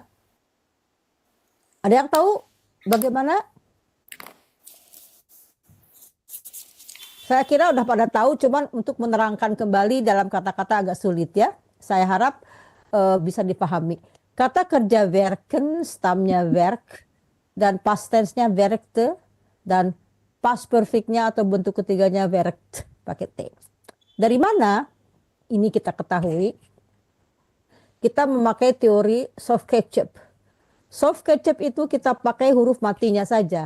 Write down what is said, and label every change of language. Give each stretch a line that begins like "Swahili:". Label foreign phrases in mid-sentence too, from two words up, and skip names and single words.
Indonesian: Ada yang tahu bagaimana? Saya kira udah pada tahu, cuman untuk menerangkan kembali dalam kata-kata agak sulit ya. Saya harap bisa dipahami. Kata kerja werken, stamnya werk, dan
English: past tense-
Indonesian: nya werkte, dan
English: past perfect-
Indonesian: nya atau bentuk ketiganya werkt, pakai T. Dari mana ini kita ketahui? Kita memakai teori
English: soft ketchup. Soft ketchup
Indonesian: itu kita pakai huruf matinya saja.